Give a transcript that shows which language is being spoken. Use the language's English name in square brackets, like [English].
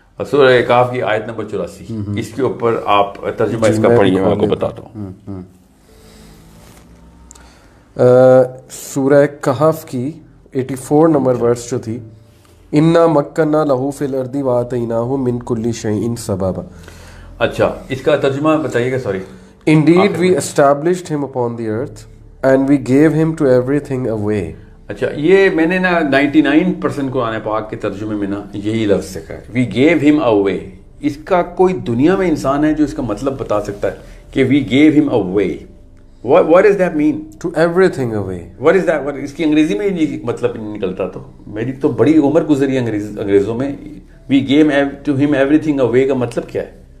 [Urdu] سورہ کہف کی آیت نمبر 84، اس کے اوپر آپ ترجمہ اس کا پڑھیے، میں آپ کو بتاتا ہوں۔ سورہ کہف کی 84 نمبر ورس جو تھی، [Arabic] انا مکننا لہو فی الارض وآتیناہ من کل شیء سببا۔ [Urdu] اچھا، اس کا ترجمہ بتائیے گا، sorry. [English] Indeed we established him upon the earth and we gave him to everything a way۔ [Urdu] اچھا، یہ میں نے نا 99% قرآن پاک کے ترجمے میں نا یہی لفظ سکھا ہے، [English] We give him away. [Urdu] اس کا کوئی دنیا میں انسان ہے جو اس کا مطلب بتا سکتا ہے کہ وی گیو ہم اے وے؟ [English] What does that mean? To everything a way۔ What is that? [Urdu] اس کی انگریزی میں یہ مطلب نہیں نکلتا، تو میری تو بڑی عمر گزری انگریزوں میں۔ [English] we give to him everything away [Urdu] کا مطلب کیا ہے؟